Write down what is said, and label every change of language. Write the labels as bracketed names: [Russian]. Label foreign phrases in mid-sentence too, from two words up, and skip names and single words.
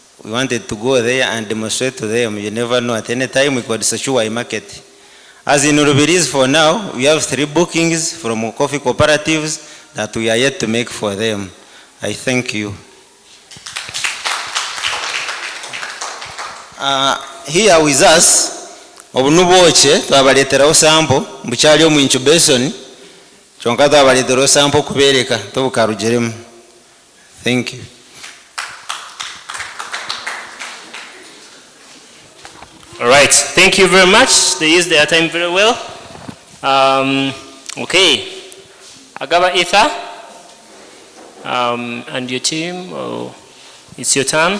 [English] We wanted to go there and demonstrate to them. You never know, at any time we could secure a market. As in Rubirizi, for now, we have 3 bookings from coffee cooperatives that we are yet to make for them. I thank you. Here with us, [Nyankole] obunuboche twabaleteraho sample mbukyali omu incubation kyonka twabaleteraho sample kubereka tobukarugeremu. [English] Thank you. All right, thank you very much. They used their time very well. Okay, Agaba Ether and your team, it's your turn.